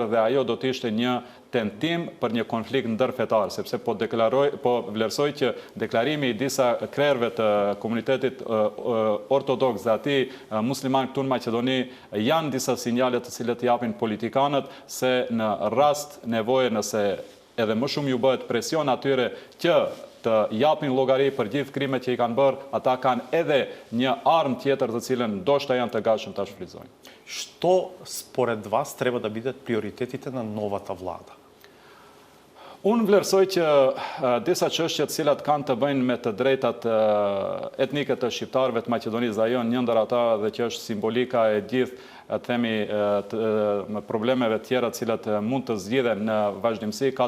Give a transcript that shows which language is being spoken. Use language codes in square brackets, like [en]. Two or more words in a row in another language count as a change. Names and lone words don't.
[sq] dhe ajo do të ishte një tentim për një konflikt ndërfetar, sepse po vlerësoj që deklarimi i disa krerëve të komunitetit ortodoks dhe ati musliman këtu në Maqedoni janë disa sinjale të cilët japin politikanët se në rast nevoje nëse edhe më shumë ju bëhet presion atyre që të japin llogari për gjithë krimet që i kanë bërë, ata kanë edhe një armë tjetër të cilën ndoshta janë të gatshëm ta shfrytëzojnë. [mk] Што според вас треба да бидат приоритетите на новата влада? [sq] Unë vlerësoj që disa çështje të cilat kanë të bëjnë me të drejtat etnike të shqiptarëve të Maqedonisë, ajo një ndër ata dhe që është simbolika e gjithë themi problemeve tjera të cilat mund të zgjidhen në vazhdimsi, ka